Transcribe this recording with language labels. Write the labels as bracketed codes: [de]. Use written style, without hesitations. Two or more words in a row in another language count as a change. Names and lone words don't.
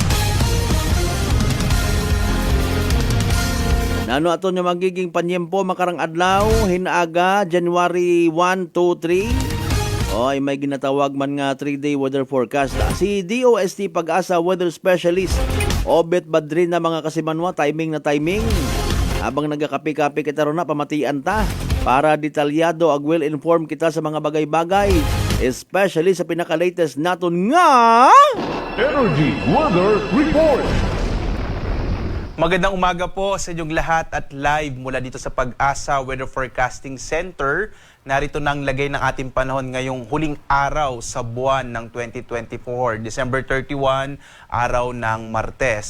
[hil] Nano ato nyo magiging panyempo makarang adlaw hinaga January 1, 2, 3. Ay may ginatawag man nga [en] 3-day weather forecast. [hil] Si DOST Pag-asa [en] Weather Specialist [hil] Obet Badrin na mga kasimanwa, timing na timing. Habang nagakapi-kapi kita ron na, pamatian ta. Para detalyado ag well-informed kita sa mga bagay-bagay. Especially sa pinaka-latest naton nga... Energy Weather Report. [tl] Magandang umaga po sa inyong lahat at live mula dito sa Pag-asa Weather Forecasting Center. Narito nang lagay ng ating panahon ngayong huling araw sa buwan ng 2024, December 31, araw ng Martes.